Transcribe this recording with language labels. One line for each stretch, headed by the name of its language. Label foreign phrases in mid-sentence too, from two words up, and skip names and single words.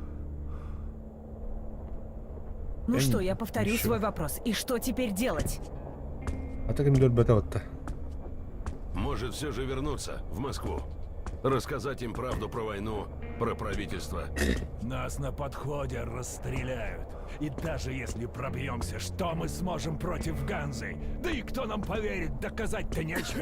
Russian: Ну Я что, не- я повторю ничего. свой вопрос. И что теперь делать? Ата кимдер бата отта. Может, все же вернуться в Москву? Рассказать им правду про войну, про правительство. Нас на подходе расстреляют. И даже если пробьемся, что мы сможем против Ганзы? Да и кто нам поверит, доказать-то нечем.